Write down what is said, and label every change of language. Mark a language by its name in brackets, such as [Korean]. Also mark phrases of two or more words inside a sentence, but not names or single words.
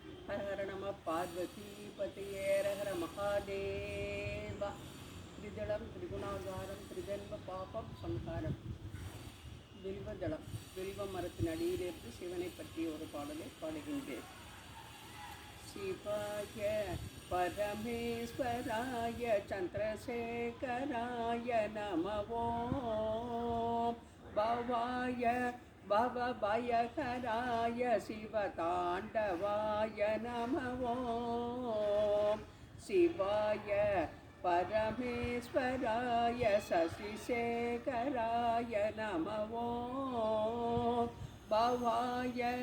[Sanskrit] हर हर नम पार्वती पतये हर हर महादेव त्रिदलं त्रिगुणागारं त्रिजन्म पापं संहाரம் [Tamil] வில்வதளம் வில்வ மரத்தின் அடியிலிருந்து சிவனை பற்றிய ஒரு பாடலை பாடுகின்றேன். [Sanskrit] शिवाय परमेश्वराय चन्द्रशेखराय नमो भवाय भवभयहराय शिवताण्डवाय नमो शिवाय परमेश्वराय शशिशेखराय नमो भवाय